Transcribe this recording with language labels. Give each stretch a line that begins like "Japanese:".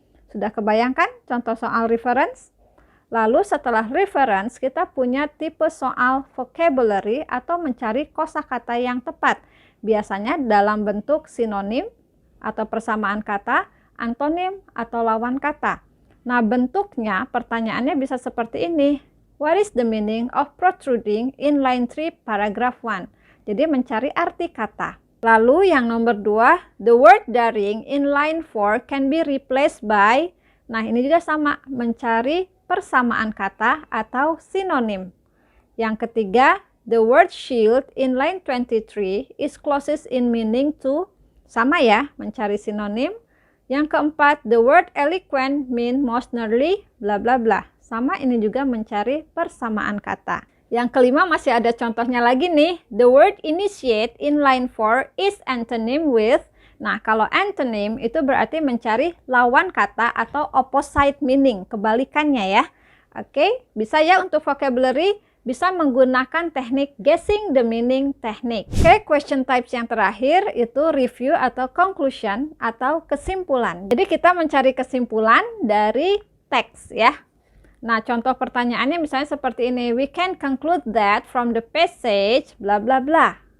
Indonesian: Sudah kebayangkan contoh soal reference? Lalu setelah reference, kita punya tipe soal vocabulary atau mencari kosakata yang tepat. Biasanya dalam bentuk sinonim atau persamaan kata, antonim atau lawan kata. Nah, bentuknya pertanyaannya bisa seperti ini.
English: What is the meaning of protruding in line 3 paragraph 1?
Indonesian: Jadi mencari arti kata. Lalu yang nomor 2,
English: the word daring in line 4 can be replaced by.
Indonesian: Nah, ini juga sama, mencari persamaan kata atau sinonim. Yang ketiga,
English: the word shield in line 23 is closest in meaning to.
Indonesian: Sama ya, mencari sinonim. Yang keempat,
English: the word eloquent mean most nearly bla bla bla.
Indonesian: Sama, ini juga mencari persamaan kata. Yang kelima masih ada contohnya lagi nih.
English: The word initiate in line 4 is antonym with.
Indonesian: Nah, kalau antonym itu berarti mencari lawan kata atau
English: opposite meaning,
Indonesian: kebalikannya ya. Oke, bisa ya untuk vocabulary, bisa menggunakan teknik
English: guessing the meaning
Indonesian: teknik. Oke, question types yang terakhir itu review atau conclusion atau kesimpulan. Jadi kita mencari kesimpulan dari teks ya. Nah, contoh pertanyaannya misalnya seperti ini.
English: We can conclude that from the passage bla bla bla.